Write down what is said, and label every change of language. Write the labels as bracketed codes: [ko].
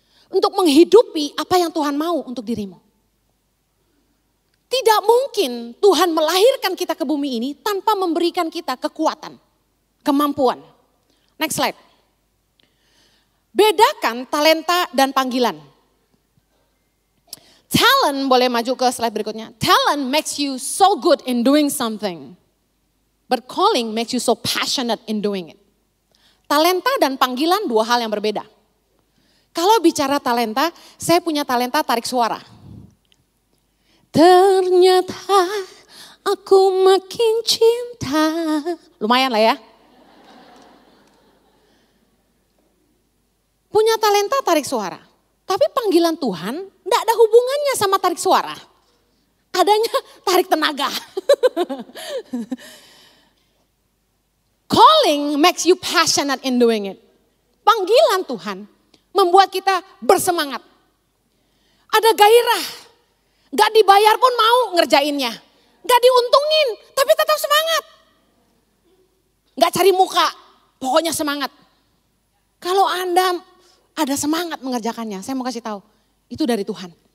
[id] Untuk menghidupi apa yang Tuhan mau untuk dirimu. Tidak mungkin Tuhan melahirkan kita ke bumi ini tanpa memberikan kita kekuatan, kemampuan. [en] Next slide. [id] Bedakan talenta dan panggilan. Talent, boleh maju ke slide berikutnya. [en] Talent makes you so good in doing something. But calling makes you so passionate in doing it. [id] Talenta dan panggilan dua hal yang berbeda. Kalau bicara talenta, saya punya talenta tarik suara. Ternyata aku makin cinta. Lumayan lah ya. Punya talenta tarik suara. Tapi panggilan Tuhan tidak ada hubungannya sama tarik suara. Adanya tarik tenaga. [en] Calling makes you passionate in doing it. [id] Panggilan Tuhan membuat kita bersemangat. Ada gairah. Gak dibayar pun mau ngerjainnya. Gak diuntungin tapi tetap semangat. Gak cari muka, pokoknya semangat. Kalau Anda ada semangat mengerjakannya, saya mau kasih tahu, itu dari Tuhan.